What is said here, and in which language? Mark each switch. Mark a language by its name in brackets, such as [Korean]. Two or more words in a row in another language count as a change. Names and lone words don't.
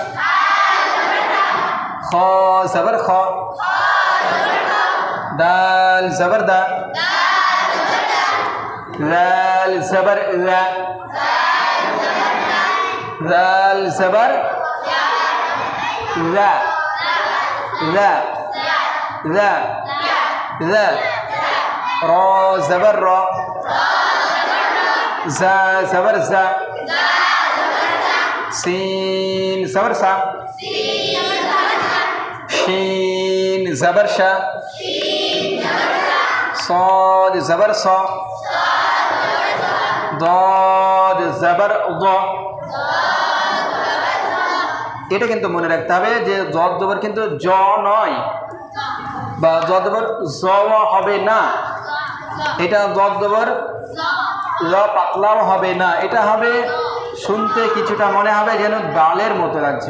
[Bangla] খ জবর খ, দাল জবর দা, লাল জবর লা, লাল জবর লা, লা লা লা, র জবর র, [Urdu] زا زبر زا، سين زبر سا، شين زبر شا، صاد زبر صا، ضاد زبر ضا। [Bangla] এটা কিন্তু মনে রাখতে হবে যে জদ জবর কিন্তু জ নয়, বা জদ জবর জ হবে না। এটা জদ জবর ল পাতলাও হবে না, এটা হবে শুনতে কিছুটা মনে হবে যেন ডালের মতো লাগছে।